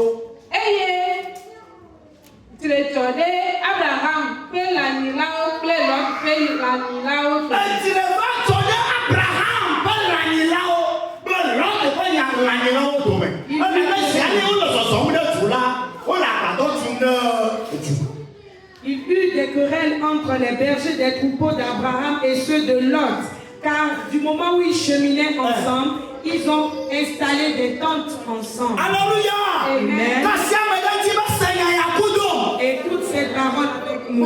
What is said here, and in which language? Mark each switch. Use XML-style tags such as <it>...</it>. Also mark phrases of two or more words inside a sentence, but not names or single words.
<ee>Eye tre dzɔ ɖe Abraham ƒe lãnyilawo kple Lot ƒe lãnyilawo. Tre va dzɔ ɖe Abraham ƒe lãnyilawo kple Lot ƒe lãnyilawo dome. Ame sia ne wole zɔzɔm ɖe du la, wole agbadɔ tum ɖe du.</ee> <fr>Il y eut des querelles entre les bergers des troupeaux d'Abraham et ceux de Lot, car du moment où ils cheminaient ensemble, ils ont installé des tentes ensemble. Alléluia. Amen. Et toutes ces paroles avec moi.</fr>